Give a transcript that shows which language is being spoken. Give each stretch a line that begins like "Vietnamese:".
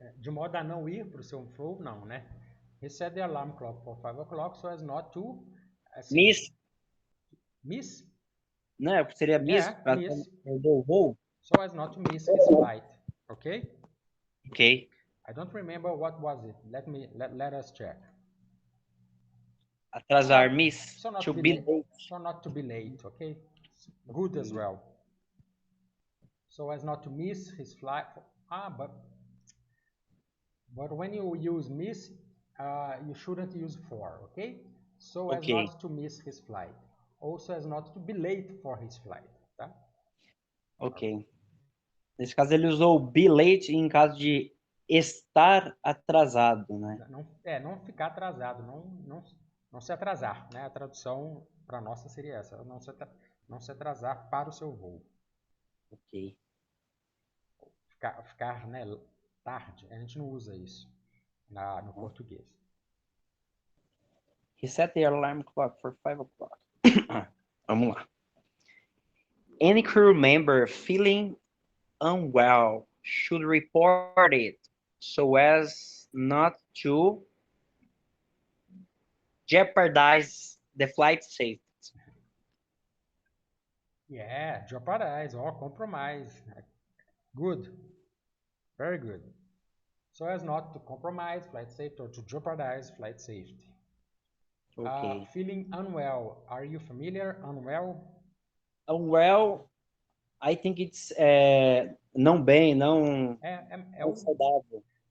Portuguese: De modo a não ir para o seu voo, não, né?
English: He set the alarm clock for 5 o'clock so as not to
Portuguese: assim,
English: miss?
Portuguese: Não, seria miss, para
English: miss.
Portuguese: perder o voo.
English: So as not to miss his flight, okay? Okay. I don't remember what was it. Let us check.
Portuguese: Atrasar, miss.
English: So not to be be late. late. So not to be late, okay? Good as well. So as not to miss his flight. But when you use miss, you shouldn't use for, okay? So as not to miss his flight. Also as not to be late for his flight, tá? Ok.
Portuguese: Nesse caso ele usou be late em caso de estar atrasado, né? Não ficar atrasado, não se atrasar, né? A tradução para nossa seria essa, não se atrasar para o seu voo. Ok. Ficar né, tarde, a gente não usa isso no português.
English: He set the alarm clock for 5 o'clock.
Portuguese: Vamos lá.
English: Any crew member feeling unwell should report it so as not to jeopardize the flight safety. Yeah, jeopardize or compromise. Good. Very good. So as not to compromise flight safety or to jeopardize flight safety. Okay. Feeling unwell. Are you familiar? Unwell? Unwell, I think it's
Portuguese: não bem, não saudável.